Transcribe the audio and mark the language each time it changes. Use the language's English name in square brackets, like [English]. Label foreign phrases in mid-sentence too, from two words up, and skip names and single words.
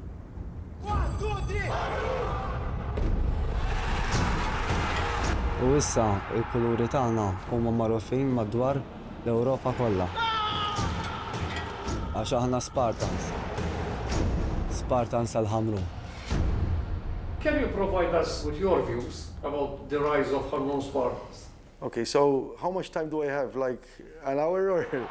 [Maltese] U issa il-kuluri tagħna huma magħrufin madwar l-Ewropa kollha. Għax aħna Spartans. Spartans tal-Ħamrun. [English] Can you provide us with your views about the rise of Hamrun Spartans? Okay, so how much time do I have? Like an hour or?